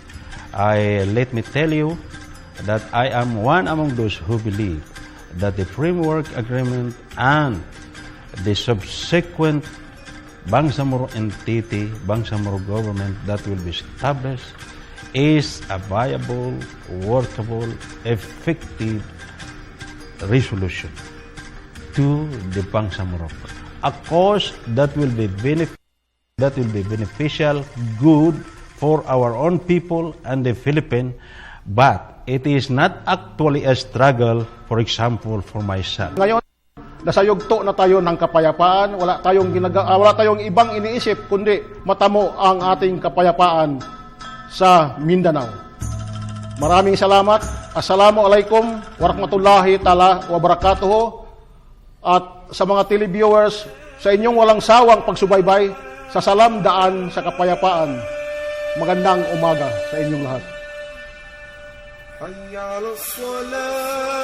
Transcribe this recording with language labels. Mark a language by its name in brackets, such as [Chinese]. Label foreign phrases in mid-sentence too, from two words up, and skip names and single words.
[English] Let me tell you that I am one among those who believe that the framework agreement and the subsequent Bangsamoro entity, Bangsamoro government that will be established is a viable, workable, effective resolution to the Bangsamoro. A cause that will be beneficial, good for our own people and the Philippines, but it is not actually a struggle, for example, for myself. [Filipino] Ngayon, nasa yugto na tayo ng kapayapaan, wala tayong ibang iniisip kundi matamo ang ating kapayapaan sa Mindanao. Maraming salamat. [Arabic] السلام عليكم ورحمة الله تعالى وبركاته. [Filipino] At sa mga televiewers, sa inyong walang sawang pagsubaybay sa Salam Daan sa Kapayapaan. Magandang umaga sa inyong lahat. [Arabic] حي على الصلاة